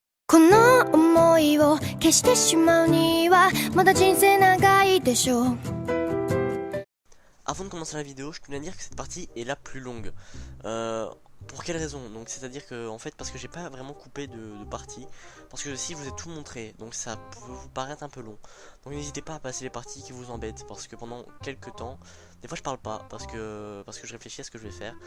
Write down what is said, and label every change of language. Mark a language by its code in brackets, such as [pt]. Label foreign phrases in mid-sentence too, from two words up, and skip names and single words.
[ja] この想いを消してしまうにはまだ人生長いでしょう。 [fr] Avant de commencer la vidéo, je tenais à dire que cette partie est la plus longue. Pour quelle raison? Donc c'est-à-dire que en fait parce que j'ai pas vraiment coupé de parties, parce que si je vous ai tout montré, donc ça peut vous paraître un peu long. Donc n'hésitez pas à passer les parties qui vous embêtent, parce que pendant quelques temps, des fois je parle pas parce que je réfléchis à ce que je vais faire.